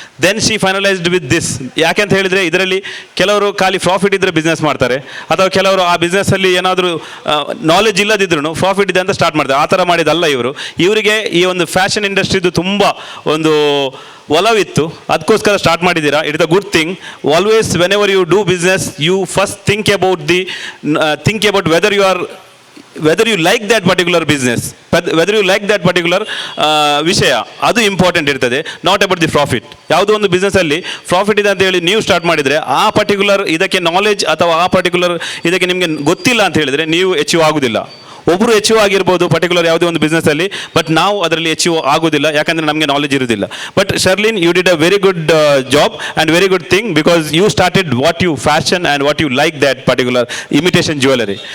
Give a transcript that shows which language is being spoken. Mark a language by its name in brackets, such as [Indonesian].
[English] Then she finalised with this. [Kannada] ಯಾಕೆಂತ ಹೇಳಿದರೆ ಇದರಲ್ಲಿ ಕೆಲವರು ಖಾಲಿ ಪ್ರಾಫಿಟ್ ಇದ್ದರೆ ಬಿಸ್ನೆಸ್ ಮಾಡ್ತಾರೆ, ಅಥವಾ ಕೆಲವರು ಆ ಬಿಸ್ನೆಸ್ಸಲ್ಲಿ ಏನಾದರೂ ನಾಲೆಜ್ ಇಲ್ಲದಿದ್ರೂ ಪ್ರಾಫಿಟ್ ಇದೆ ಅಂತ ಸ್ಟಾರ್ಟ್ ಮಾಡ್ತಾರೆ. ಆ ಥರ ಮಾಡಿದಲ್ಲ ಇವರು. ಇವರಿಗೆ ಈ ಒಂದು ಫ್ಯಾಷನ್ ಇಂಡಸ್ಟ್ರಿದು ತುಂಬ ಒಂದು ಒಲವಿತ್ತು, ಅದಕ್ಕೋಸ್ಕರ ಸ್ಟಾರ್ಟ್ ಮಾಡಿದ್ದೀರಾ. [English] It is a good thing. Always whenever you do business, you first think about whether you like that particular business, whether you like that particular ವಿಷಯ, [Kannada] ಅದು ಇಂಪಾರ್ಟೆಂಟ್ ಇರ್ತದೆ, [English] Not about the profit. [Kannada] ಯಾವುದೋ ಒಂದು ಬಿಸ್ನೆಸ್ಸಲ್ಲಿ profit ಇದೆ ಅಂತ ಹೇಳಿ ನೀವು start ಮಾಡಿದರೆ, ಆ ಪರ್ಟಿಕ್ಯುಲರ್ ಇದಕ್ಕೆ ನಾಲೆಜ್ ಅಥವಾ ಆ ಪರ್ಟಿಕ್ಯುಲರ್ ಇದಕ್ಕೆ ನಿಮಗೆ ಗೊತ್ತಿಲ್ಲ ಅಂತ ಹೇಳಿದರೆ ನೀವು ಅಚೀವ್ ಆಗೋದಿಲ್ಲ. ಒಬ್ಬರು ಅಚೀವ್ ಆಗಿರ್ಬೋದು ಪರ್ಟಿಕ್ಯುಲರ್ ಯಾವುದೇ ಒಂದು ಬಿಸ್ನೆಸ್ಸಲ್ಲಿ, [English] but [Kannada] ನಾವು ಅದರಲ್ಲಿ ಅಚೀವ್ ಆಗೋದಿಲ್ಲ, ಯಾಕಂದರೆ ನಮಗೆ ನಾಲೆಜ್ ಇರೋದಿಲ್ಲ. [English] But Sherlin, you did a very good job and very good thing, because you started what you fashion and what you like that particular imitation jewellery.